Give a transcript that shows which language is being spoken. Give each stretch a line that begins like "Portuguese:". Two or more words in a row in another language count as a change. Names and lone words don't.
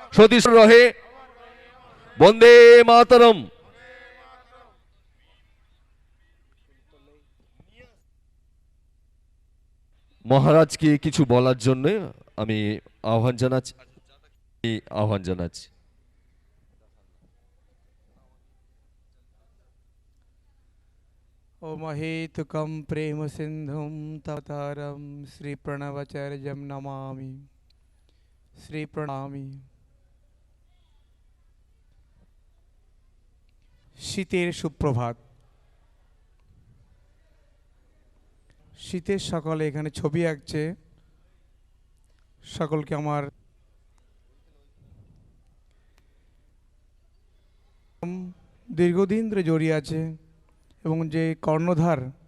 Bangla: সতীশ রহে, বন্দে মাতরম। মহারাজকে কিছু বলার জন্য আমি আহ্বান জানাচ্ছি।
Sanskrit: ओ महेतुकं प्रेम सिंधुं तवतारं श्री प्रणवचर्यं नमामि श्री प्रणामी।
Bangla: শীতের সুপ্রভাত। শীতের সকালে এখানে ছবি আঁকছে সকলকে আমার দীর্ঘদিন ধরে জড়িয়ে আছে এবং যে কর্ণধার